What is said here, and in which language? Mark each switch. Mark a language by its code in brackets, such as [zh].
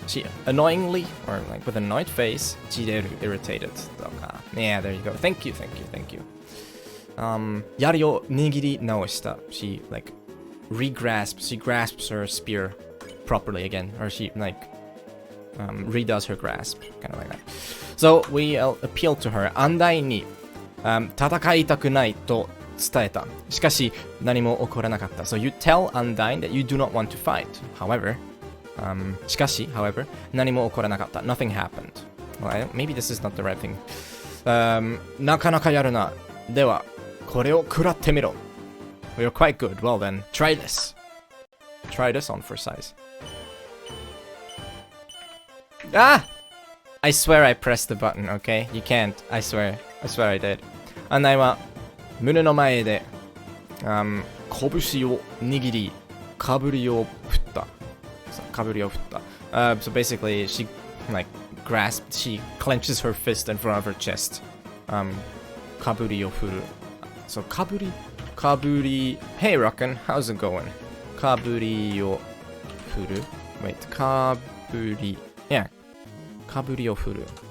[en] She annoyingly, or like with an annoyed face, チレる irritated とか。 Yeah, there you go. Thank you, thank you, thank you. [ja] 槍を握り直した。 [en] She like she grasps her spear properly again, or she like redoes her grasp, kind of like that. So we appeal to her. [ja] Undyne に、戦いたくないと伝えた。しかし何も起こらなかった。 [en] So you tell Undyne that you do not want to fight. However, しかし however [ja] 何も起こらなかった。 [en] Nothing happened. Well, maybe this is not the right thing. [ja] なかなかやるな。ではこれを食らってみろ。 [en] You're quite good. Well then, try this. Try this on for size. Ah! I swear I pressed the button, okay? You can't. I swear. I swear I did. [ja] 案内は胸の前で、拳を握り、かぶりを振った。かぶりを振った。 [en] So basically, she like she clenches her fist in front of her chest. [ja] かぶりを振る。 [en] So [ja] かぶり。 [en] Hey Rockin, how's it going? [ja] かぶりを振る。Wait, かぶり。Yeah. かぶりを振る。